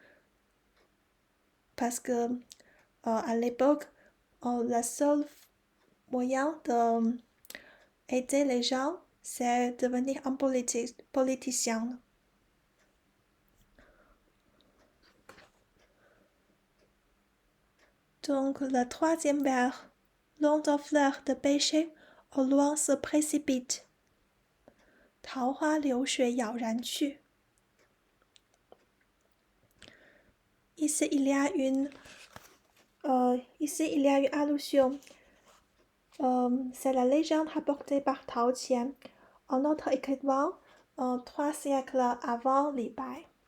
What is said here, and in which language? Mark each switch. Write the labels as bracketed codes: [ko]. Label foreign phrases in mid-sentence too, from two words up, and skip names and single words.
[fr] Parce que à l'époque, le seul moyen d'aider les gens, c'est devenir un politicien. Donc le troisième vers, long de fleurs de péché, au loin se précipite. [zh] 桃花流水杳然去. [fr] Ici, il y a une allusion. C'est la légende rapportée par Tao Qian, un autre écrivain 3 siècles avant Li Bai.